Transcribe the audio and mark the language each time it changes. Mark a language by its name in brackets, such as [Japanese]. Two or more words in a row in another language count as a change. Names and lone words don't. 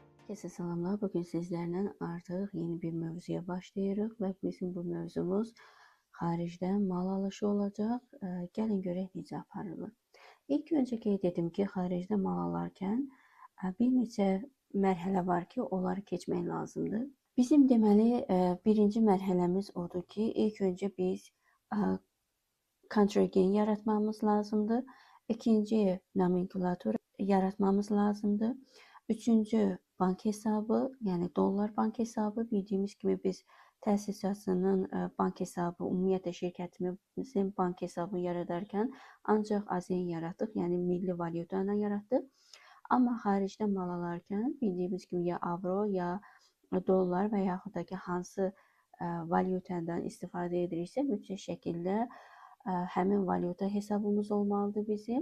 [Turkish] Herkese selamlar. Bugün sizlerle artık yeni bir mevzuya [Azerbaijani] başlayırıq ve bizim bu mevzumuz xaricdən mal alışı olacaq. Gəlin görək necə aparılır. İlk öncə qeyd edim ki, xaricdə mal alarkən bir neçə mərhələ var ki, onları keçmək lazımdır. Bizim deməli birinci mərhələmiz odur ki, ilk öncə biz kontragent yaratmamız lazımdır. İkinci nomenklatur yaratmamız lazımdır. Üçüncü bank hesabı, yani dolar bank hesabı. Bildiğimiz gibi biz təsisatçının bank hesabı, ümumiyyətlə şirkətimizin bank hesabı yaradarkən ancaq AZN yaratdıq, yəni milli valyuta ilə yaratdıq. Amma xaricdə mal alarkən bildiyimiz gibi ya avro, ya dolar və yaxud da ki hansı valyutadan istifadə ediriksə mütləq şəkildə həmin valyuta hesabımız olmalıdır bizim.